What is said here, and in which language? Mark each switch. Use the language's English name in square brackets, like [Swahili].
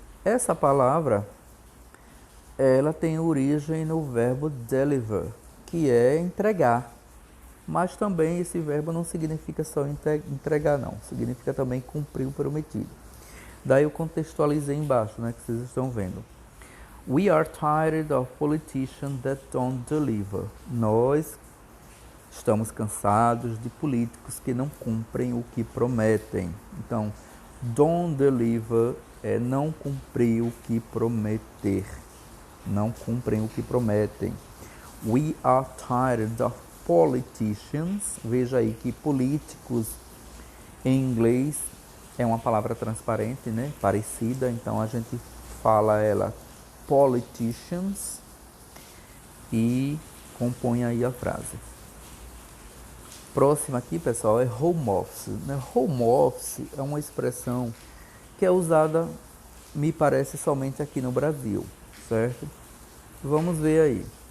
[Portuguese] Essa palavra, ela tem origem no verbo deliver, que é entregar. Mas também esse verbo não significa só entregar, não. Significa também cumprir o prometido. Daí eu contextualizei embaixo, né, que vocês estão vendo. [English] We are tired of politicians that don't deliver. [Portuguese] Nós estamos cansados de políticos que não cumprem o que prometem. Então, [English] don't deliver [Portuguese] é não cumprir o que prometer. Não cumprem o que prometem. [English] We are tired of politicians. [Portuguese] Veja aí que políticos em inglês é uma palavra transparente, né? Parecida, então a gente fala ela politicians e compõe aí a frase. Próxima aqui, pessoal, é home office, né? Home office é uma expressão que é usada, me parece, somente aqui no Brasil, certo? Vamos ver aí.